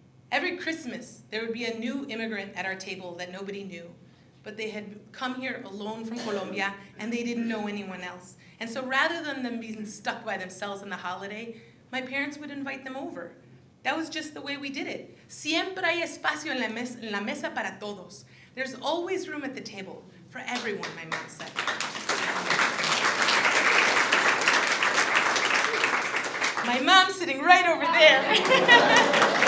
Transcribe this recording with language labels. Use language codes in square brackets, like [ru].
[en] Every Christmas, there would be a new immigrant at our table that nobody knew, but they had come here alone from Colombia, and they didn't know anyone else. And so rather than them being stuck by themselves on the holiday, my parents would invite them over. That was just the way we did it. [es] Siempre hay espacio en la mesa para todos. [en] There's always room at the table for everyone, my mom said. My mom's sitting right over there.